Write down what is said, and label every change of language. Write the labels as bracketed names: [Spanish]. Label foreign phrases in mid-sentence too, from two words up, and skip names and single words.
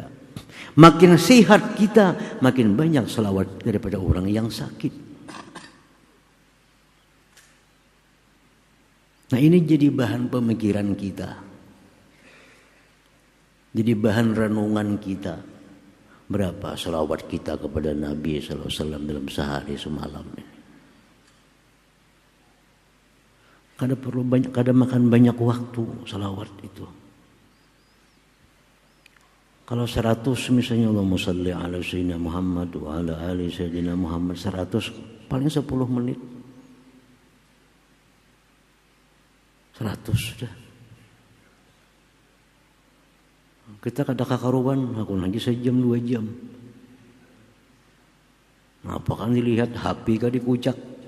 [Indonesian] Makin sehat kita, makin banyak salawat daripada orang yang sakit. Nah, ini jadi bahan pemikiran kita. Jadi bahan renungan kita. Berapa salawat kita kepada Nabi [Arabic] صلى الله عليه وسلم [Indonesian] dalam sehari semalam ini? [Banjar] Kada makan banyak waktu salawat itu. [Indonesian] Kalau 100 misalnya [Arabic] اللهم صل على سيدنا محمد وعلى آل سيدنا محمد [Indonesian] 100 paling 10 menit. 100 sudah. [Banjar] Kita kada kakaruan, aku lagi sejam 2 jam. Apakah dilihat HP kah dikucak?